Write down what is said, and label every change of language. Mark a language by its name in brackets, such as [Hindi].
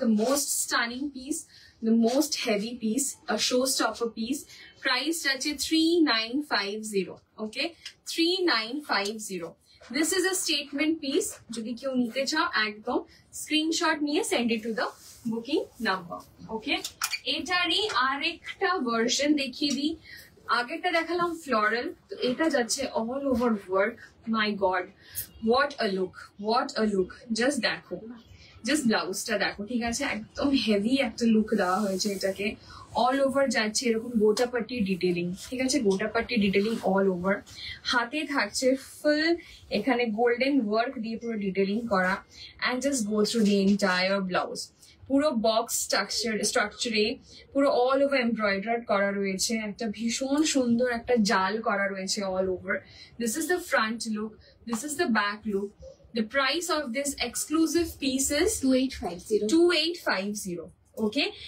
[English] The most stunning piece, the most heavy piece, a showstopper piece. [Bangla] Price যাচ্ছে 3950, okay? 3950. [English] This is a statement piece. [Bangla] যদি কেউ নিতে চাও একদম স্ক্রিনশট নিয়ে [English] send it to the booking number, [Bangla] okay? এটারই আরেকটা ভার্সন দেখিয়ে দিই। আগেরটা দেখালাম ফ্লোরাল, তো এটা যাচ্ছে all over work. [English] my god, what a look, [Bangla] just দেখো, জাস্ট ব্লাউজটা দেখো, ঠিক আছে? একদম হেভি একটা লুক দেওয়া হয়েছে এটাকে। অল ওভার যাচ্ছে এরকম গোটা পাট্টি ডিটেলিং, ঠিক আছে? গোটা পাট্টি ডিটেলিং অল ওভার। হাতে থাকছে ফুল এখানে গোল্ডেন ওয়ার্ক দিয়ে পুরো ডিটেলিং করা, [English] And just go through the entire blouse. [Bangla] পুরো বক্স স্ট্রাকচারে পুরো অল ওভার এমব্রয়ডার্ড করা রয়েছে, একটা ভীষণ সুন্দর একটা জাল করা রয়েছে all over. [English] This is the front look, this is the back look. The price of this exclusive piece is 2850, okay?